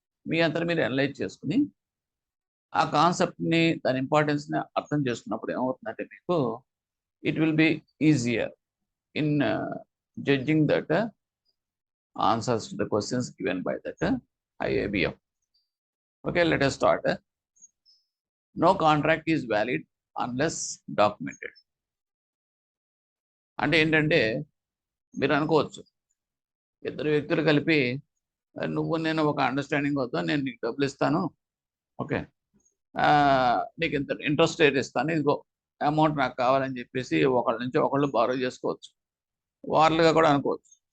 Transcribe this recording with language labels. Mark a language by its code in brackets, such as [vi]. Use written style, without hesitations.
[te] మీ అంతా మీరు అనలైజ్ చేసుకుని ఆ కాన్సెప్ట్ని, దాని ఇంపార్టెన్స్ని అర్థం చేసుకున్నప్పుడు ఏమవుతుందంటే మీకు [en] It will be easier in judging that answers to the questions given by that IABF. Okay, let us start. No contract is valid unless documented. [te] అంటే ఏంటంటే మీరు అనుకోవచ్చు, ఇద్దరు వ్యక్తులు కలిపి నువ్వు నేను ఒక అండర్స్టాండింగ్ అవుతా, నేను నీకు డబ్బులు ఇస్తాను, ఓకే, నీకు ఇంత ఇంట్రెస్ట్ రేట్ ఇస్తాను, ఇదిగో అమౌంట్ నాకు కావాలని చెప్పేసి ఒకళ్ళ నుంచి ఒకళ్ళు బారో చేసుకోవచ్చు, వార్లుగా కూడా అనుకోవచ్చు.